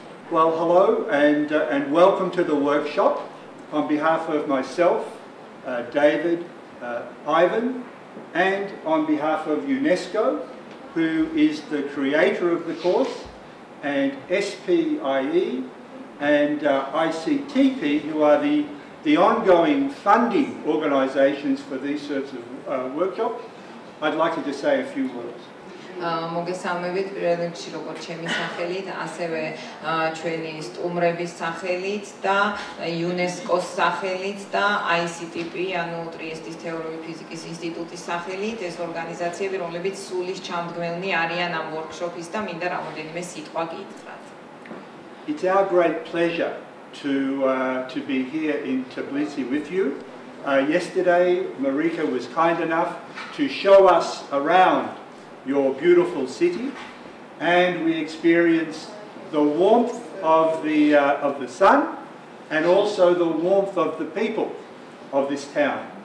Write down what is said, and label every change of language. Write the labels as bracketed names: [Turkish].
[English] Well, hello and welcome to the workshop. On behalf of myself, David, Ivan, and on behalf of UNESCO, who is the creator of the course, and SPIE and ICTP, who are the ongoing funding organisations for these sorts of workshops, I'd like to just say a few words. [Georgian] მოგესალმებით პირველ რიგში როგორც ჩემი სახელით, ასევე ჩვენი სტუმრების სახელით და UNESCO-ს სახელით და ICTP, ანუ ტრიესტის თეორიული ფიზიკის ინსტიტუტის სახელით, ეს ორგანიზაციები, რომლებიც სულის ჩამდგმელნი არიან ამ ვორქშოპის და მინდა რამოდენიმე სიტყვა გითხრათ. [English] It's our great pleasure to be here in Tbilisi with you. Yesterday, Marika was kind enough to show us around your beautiful city, and we experienced the warmth of the sun, and also the warmth of the people of this town.